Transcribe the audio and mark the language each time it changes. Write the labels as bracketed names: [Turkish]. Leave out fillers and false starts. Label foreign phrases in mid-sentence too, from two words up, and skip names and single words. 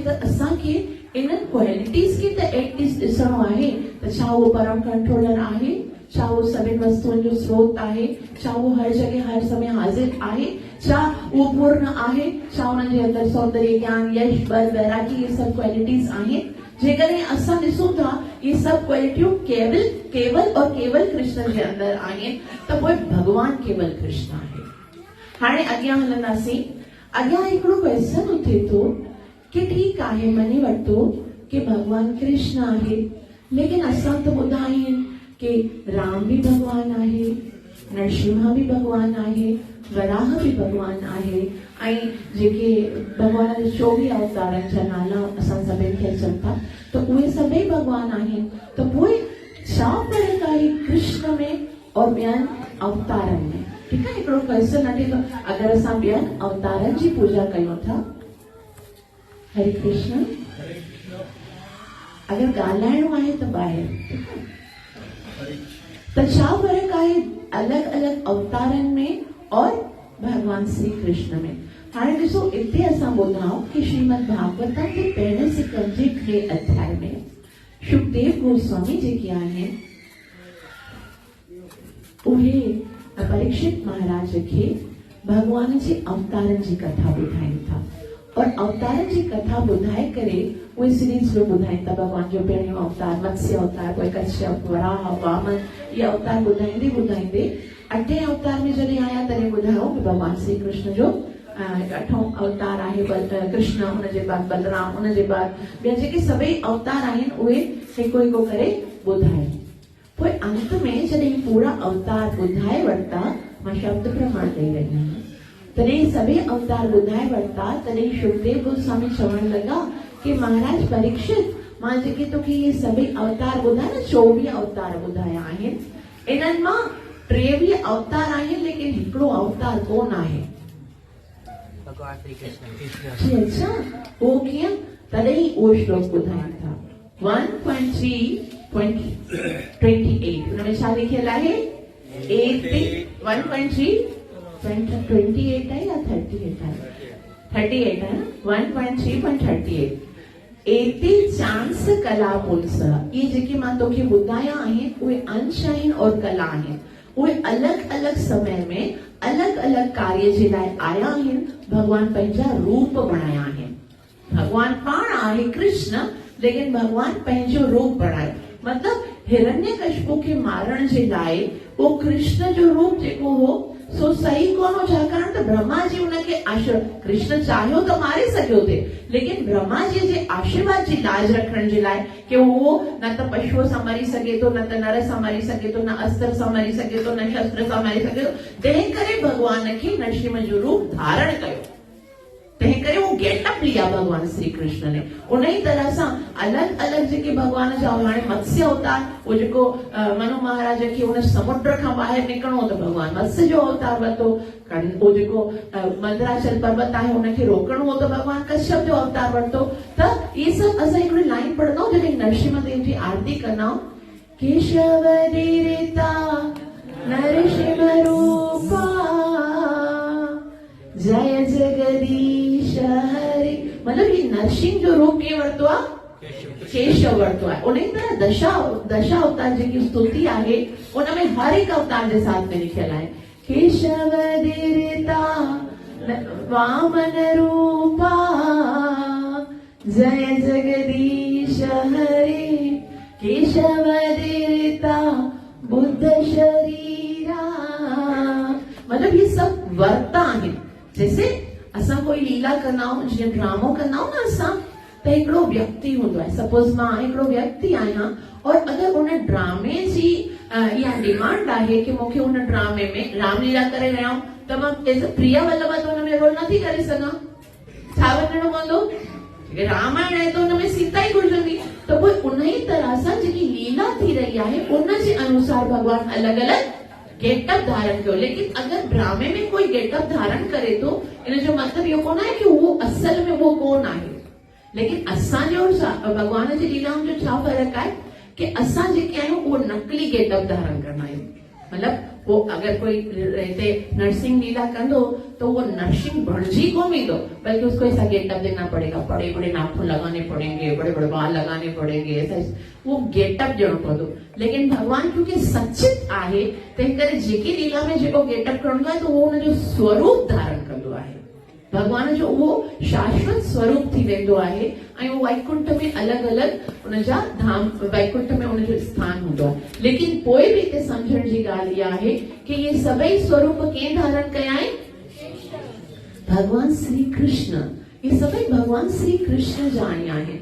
[Sindhi] त असांखे इन्हनि क्वालिटीज खे त एटलीस्ट ॾिसणो आहे त छा उहो परम कंट्रोलर आहे, छा उहो सभिनि वस्तुअनि जो स्रोत आहे, छा उहो हर जगह हर समय हाजिर आहे, छा उहो पूर्ण आहे, छा हुनजे अंदर सौंदर्य ज्ञान यश बल वैरागी [Hindi] ये सब [Sindhi] क्वालिटीज आहिनि। जेकॾहिं असां ॾिसूं था [Hindi] ये सब [Sindhi] क्वालिटियूं [Hindi] केवल और केवल [Sindhi] कृष्ण जे अंदर आहिनि त पोइ भगवान केवल कृष्ण आहे। हाणे अॻियां हलंदासीं। अॻियां हिकिड़ो क्वेश्चन उथे थो कि ठीक आहे, मनी वरितो कि भगवान कृष्ण आहे, लेकिन असां त ॿुधा आहिनि कि राम भी भगवान आहे, नरसिम्हा भी भगवान आहे, वराह भी भगवान आहे, ऐं जेके भगवान जे 24 अवतारनि जा नाला असां सभिनि खे अचनि था, त उहे सभई भगवान आहिनि। त पोइ छा फ़र्क़ु आहे कृष्ण में और ॿियनि अवतारनि में? ठीक आहे, हिकिड़ो क्वेश्चन अचे थो। अगरि असां ॿियनि अवतारनि जी पूजा कयूं था, हरे कृष्ण, अगर ॻाल्हाइणो आहे त ॿाहिरि, त छा फ़र्क़ु आहे अलग अलग अवतारनि में और भगवान श्री कृष्ण में? हाणे ॾिसो, इते असां ॿुधाऊं कि श्रीमद भागवतम जे पहिरें सिकनि जे 3 अध्याय में शुकदेव गोस्वामी जेके आहिनि उहे परीक्षित महाराज खे भगवान जे अवतारनि जी कथा ॿुधाइनि था, और अवतारनि जी कथा ॿुधाए करे उहे सीरीज में ॿुधाइनि था। भगवान जो पहिरियों अवतार मत्स्य अवतार, पोइ कश्यप, वराह, वामन, ये अवतार ॿुधाईंदे ॿुधाईंदे 8वें अवतार में जॾहिं आया तॾहिं ॿुधायो कि भगवान श्री कृष्ण जो 8हों अवतार आहे कृष्ण, हुनजे बाद बलराम, हुनजे बाद ॿिया जेके सभई अवतार आहिनि उहे हिकु हिकु करे ॿुधाइनि। पोइ अंत में जॾहिं पूरा अवतार ॿुधाए वरिता, मां शब्द प्रमाण ॾेई रही आहियां, तॾहिं सभई अवतार ॿुधाए वरिता, तॾहिं शुकदेव गोस्वामी चवण लॻा कि महाराज परीक्षित, मां जेके तोखे ये सभई अवतार ॿुधाया न, 24 अवतार ॿुधाया आहिनि, इन्हनि मां 23 अवतार आहिनि, लेकिन हिकिड़ो अवतार कोन आहे, भगवान श्री कृष्ण। अच्छा, वो कीअं? तॾहिं उहो श्लोक ॿुधाइनि था 1.3.28, हुनमें छा लिखियल आहे? 1.3.28 आहे या 38 आहे? [Hindi] 38 है, 1.3.38। [Sindhi] एते चांस कला पुंस, ये जेके मां तोखे ॿुधाया आहिनि उहे अंश आहिनि और कला आहिनि, उहे अलग अलग समय में अलग अलग कार्य जे लाइ आया आहिनि। भगवान पंहिंजा रूप बणाया आहिनि। भगवान पाण आहे कृष्ण, लेकिन भगवान पंहिंजो रूप बणायो। मतलब हिरण्यकशिपु खे मारण जे लाइ वो कृष्ण जो रूप जेको हो सो सही कोन हो, छाकाणि त ब्रह्मा जी उनखे कृष्ण चाहियो त मारे सघियो थे, लेकिन ब्रह्मा जी जे आशीर्वाद जी लाज रखण जे लाइ कि वो न त पशुअ सां मरी सघे थो, न त नर सां मरी सघे थो, न अस्त्र सां मरी सघे थो, न शस्त्र सां मरी सघे थो, तंहिं करे भगवान खे नरसिंह जो रूप धारण कयो। तंहिं करे [Hindi] वो गेटअप लिया भगवान श्री कृष्ण ने। [Sindhi] उन ही तरह सां अलग अलग जेके भगवान जा हाणे मत्स्य अवतार, वो जेको मनु महाराज खे उन समुद्र खां ॿाहिरि निकिरणो त भगवान मत्स्य जो अवतार वरितो। वो जेको मंदराचल पर्वत आहे उनखे रोकणो हो त भगवान कश्यप जो अवतार वरितो। त [Hindi] ये सब [Sindhi] असां हिकिड़ी लाइन पढ़ंदा जॾहिं नरसिंह देव जी आरती कंदा, केशव धीरिता नरसिंह रूपा नरसिंह जो रूप कीअं वरितो आहे, केशव वरितो आहे। उन ई तरह दशा अवतार जेकी स्तुति आहे उनमें हर हिकु अवतार जे साथ में लिखियल आहे केशव दिरिता वामन रूपा जय जगदीश हरे केशव दिरिता बुद्ध शरीरा। मतलब [Hindi] ये सब [Sindhi] वर्ता आहिनि। जैसे असां कोई लीला कंदा आहियूं, जीअं ड्रामो कंदा आहियूं न असां, त हिकिड़ो व्यक्ति हूंदो आहे। सपोज मां हिकिड़ो व्यक्ति आहियां और अगरि उन ड्रामे जी इहा डिमांड आहे कि मूंखे उन ड्रामे में रामलीला करे रहिया आहियूं त मां एज प्रिया वल्लभा त हुन में रोल नथी करे सघां। छा वञणो पवंदो? रामायण आहे त हुनमें सीता ई घुरजंदी। त पोइ उन ई तरह सां जेकी लीला थी रही आहे उन जे अनुसार भॻवान अलॻि अलॻि गेटअप धारण कयो। लेकिन अगर ड्रामे में कोई गेटअप धारण करे तो इन जो मतलब इहो कोन आहे कि वो असल में वो कोन आहे। लेकिन असांजो भगवान जी लीलाउनि जो छा फ़र्क़ु आहे कि असां जेके आहियूं उहो नकली गेटअप धारण कंदा आहियूं। मतलब वो अगर कोई हिते नरसिंह लीला कंदो तो वो नरसिंह बणजी कोन ईंदो, [Hindi] बल्कि उसको ऐसा गेटअप देना पड़ेगा, बड़े बड़े नाखून लगाने पड़ेंगे, बड़े बड़े बाल लगाने पड़ेंगे, ऐसा वो गेटअप [Sindhi] ॾियणो पवंदो। लेकिन भगवान क्योंकि सचित आहे तंहिं करे जेकी लीला में जेको गेटअप करणो आहे तो वो उनजो स्वरूप धारण कंदो आहे। भगवान जो वो शाश्वत स्वरूप थी वेंदो आहे ऐं वो वैकुंठ में अलॻि अलॻि उनजा धाम, वैकुंठ में उनजो स्थान हूंदो आहे। लेकिन पोइ बि हिते सम्झण जी ॻाल्हि इहा आहे कि ये सभई स्वरूप कंहिं धारण कया आहिनि? भगवान श्री कृष्ण। ये सभई भगवान श्री कृष्ण जा ई आहिनि।